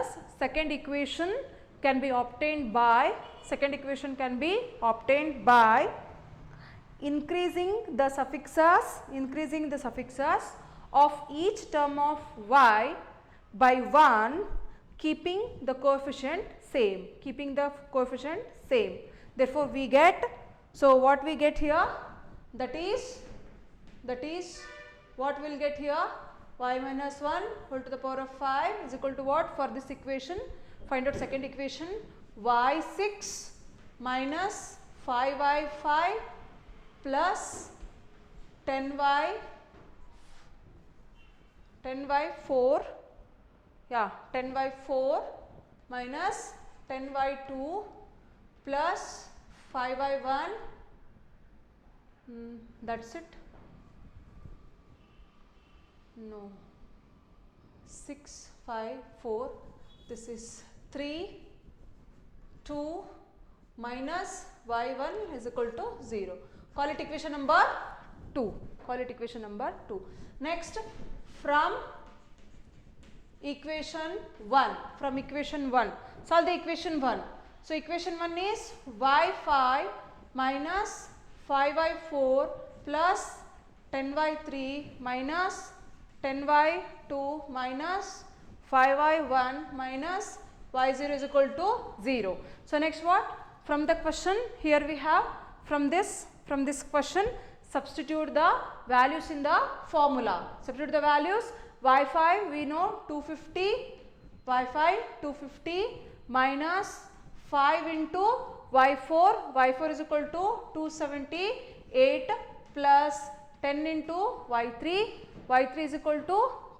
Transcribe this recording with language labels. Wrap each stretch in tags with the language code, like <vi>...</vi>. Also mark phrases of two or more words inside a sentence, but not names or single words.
<en>Second equation can be obtained by, increasing the suffixes of each term of y by 1, keeping the coefficient same, Therefore we get, so what we get here, that is what we will get here, y minus 1 whole to the power of 5 is equal to what? For this equation, find out second equation, y6 minus 5y5 plus 10y4, 10y4 minus 10y2 plus 5y1, that's it. No, 6 5 4, this is 3 2 minus y1 is equal to 0. Call it equation number 2. Next, from equation 1, solve the equation 1. So equation 1 is y5 minus 5y4 plus 10y3 minus 10y2 minus 5y1 minus y0 is equal to 0. So next what? From the question, here we have, from this question, substitute the values in the formula. Substitute the values. y5 we know 250, minus 5 into y4 is equal to 278 plus 10 into y3 is equal to</en>